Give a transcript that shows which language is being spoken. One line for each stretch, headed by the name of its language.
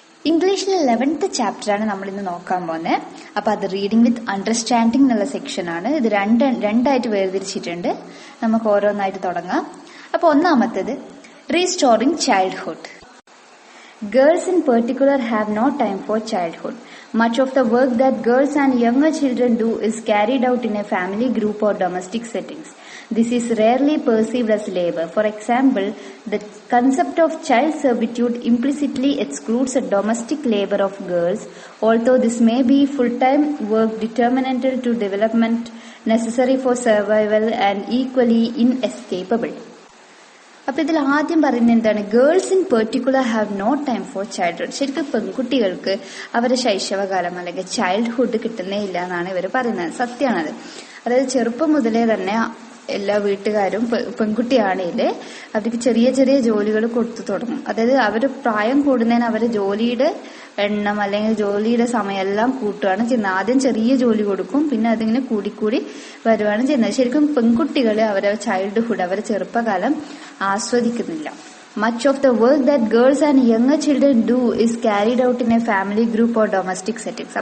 Malayalam: ഇംഗ്ലീഷിലെ 11th ചാപ്റ്ററാണ് നമ്മൾ ഇന്ന് നോക്കാൻ പോകുന്നത്. അപ്പോൾ അത് റീഡിംഗ് വിത്ത് അണ്ടർസ്റ്റാൻഡിംഗ് എന്നുള്ള സെക്ഷനാണ്. ഇത് രണ്ടായിട്ട് വേർതിരിച്ചിട്ടുണ്ട്. നമുക്ക് ഓരോന്നായിട്ട് തുടങ്ങാം. അപ്പോൾ ഒന്നാമത്തേത് restoring childhood.
English: Girls in particular have no time for childhood. Much of the work that girls and younger children do is carried out in a family, group or domestic settings. This is rarely perceived as labor. For example, the concept of child servitude implicitly excludes the domestic labor of girls, although this may be full-time work determinantal to development, necessary for survival and equally inescapable.
Malayalam: അപ്പൊ ഇതിൽ ആദ്യം പറയുന്നത് എന്താണ്?
English: Girls in particular have no time for childhood.
Malayalam: ശരിക്കും പെൺകുട്ടികൾക്ക് അവരുടെ ശൈശവകാലം അല്ലെങ്കിൽ childhood കിട്ടുന്നേ ഇല്ല എന്നാണ് ഇവർ പറയുന്നത്. സത്യമാണത്. അതായത് ചെറുപ്പം മുതലേ തന്നെ എല്ലാ വീട്ടുകാരും പെൺകുട്ടിയാണെങ്കിൽ അവർക്ക് ചെറിയ ചെറിയ ജോലികൾ കൊടുത്തു തുടങ്ങും. അതായത് അവർ പ്രായം കൂടുന്നതിന് അവരെ ജോലിയുടെ എണ്ണം അല്ലെങ്കിൽ ജോലിയുടെ സമയം എല്ലാം കൂട്ടുകയാണ് ചെയ്യുന്നത്. ആദ്യം ചെറിയ ജോലി കൊടുക്കും, പിന്നെ അതിങ്ങനെ കൂടിക്കൂടി വരുവാണ് ചെയ്യുന്നത്. ശരിക്കും പെൺകുട്ടികളെ അവരെ ചൈൽഡ്ഹുഡ് അവരെ ചെറുപ്പകാലം ആസ്വദിക്കുന്നില്ല.
English: Much of the work that girls and younger children do is carried out in a family, group or domestic settings.